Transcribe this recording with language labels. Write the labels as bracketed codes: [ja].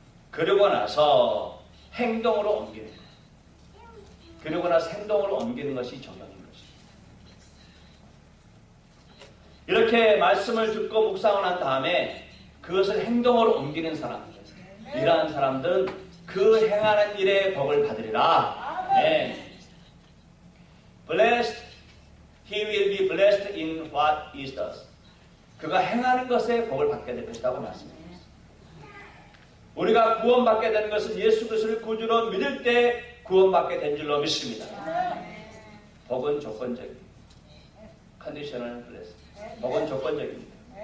[ko] 그러고 나서 행동으로 옮기는 거예요. 그러고 나서 행동으로 옮기는 것이 적용인 것입니다. 이렇게 말씀을 듣고 묵상을 한 다음에 그것을 행동으로 옮기는 사람들, 이러한 사람들은 그 행하는 일에 복을 받으리라. 네. [en] Blessed, he will be blessed in what he does. [ko] 그가 행하는 것에 복을 받게 될 것이라고 말씀합니다. 우리가 구원받게 되는 것은 예수 그리스도를 구주로 믿을 때 구원받게 된 줄로 믿습니다. 복은 조건적입니다. 컨디셔널 블레스. 복은 조건적입니다.